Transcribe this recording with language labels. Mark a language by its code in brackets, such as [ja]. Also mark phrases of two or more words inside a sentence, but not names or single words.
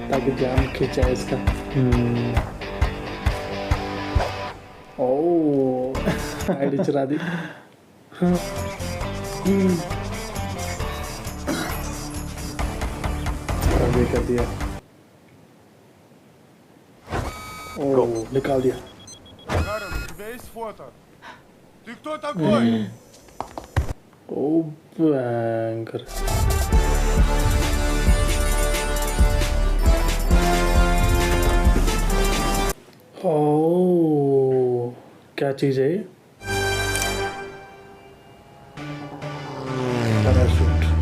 [hi] ताकि ध्यान खींचाए इसका। ओह आईडी चुरा दी। ये कर दिया। ओह निकाल दिया। [ru] Карен, у тебя есть фото? Ты кто такой? [hi] ओ भयंकर। ओ क्या चीज है ये? पैराशूट।